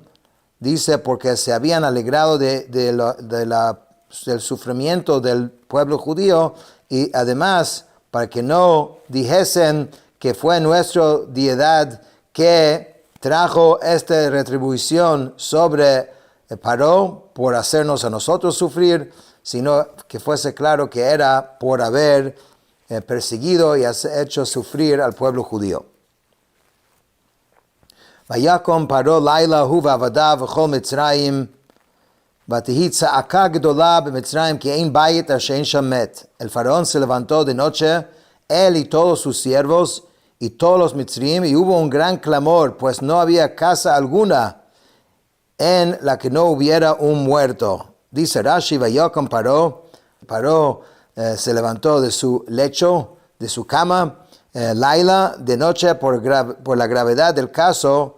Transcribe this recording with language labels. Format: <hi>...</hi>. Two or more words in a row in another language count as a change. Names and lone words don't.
<es>Dice porque se habían alegrado del sufrimiento del pueblo judío, y además para que no dijesen que fue nuestra deidad que trajo esta retribución sobre Paró por hacernos a nosotros sufrir, sino que fuese claro que era por haber perseguido y hecho sufrir al pueblo judío.</es> <he>ויקם פרעה לילה הוא ועבדיו וכל מצרים ותהי צעקה גדלה במצרים כי אין בית אשר אין שם מת.</he> <es>El faraón se levantó de noche, él y todos sus siervos y todos los Mitzrayim, y hubo un gran clamor, pues no había casa alguna en la que no hubiera un muerto. Dice Rashi, Vayakom Paró se levantó de su lecho, de su cama, Laila, de noche, por la gravedad del caso.</es>